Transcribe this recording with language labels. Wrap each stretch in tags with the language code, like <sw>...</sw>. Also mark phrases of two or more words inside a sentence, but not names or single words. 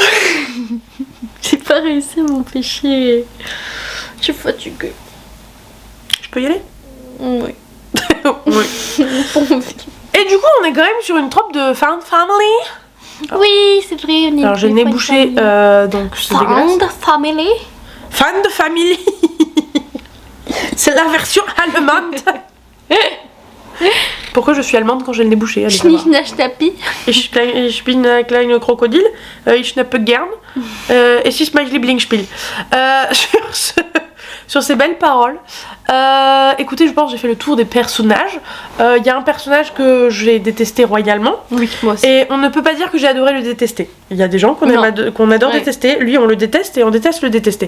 <fr>J'ai pas réussi à m'empêcher. Je suis fatiguée. Je peux y aller? Oui. Oui. Et du coup, on est quand même sur une trope de</fr> <en>Found Family.</en> <fr>Oui, c'est vrai. Alors j'ai le nez bouché, donc c'est dégueulasse.</fr> <en>Found Family.</en> <fr>Fan de Family. C'est la version allemande. Pourquoi je suis allemande quand j'ai le nez bouché?</fr> <de>Schnischnaschnappi. Ich bin ein kleiner Krokodil. Ich schnappe gern. Es ist mein Lieblingsspiel.</de> <fr>Sur ces belles paroles. Écoutez, je pense que j'ai fait le tour des personnages. Il y a un personnage que j'ai détesté royalement. Oui, moi aussi. Et on ne peut pas dire que j'ai adoré le détester. Il y a des gens qu'on adore détester. Lui, on le déteste et on déteste le détester.</fr>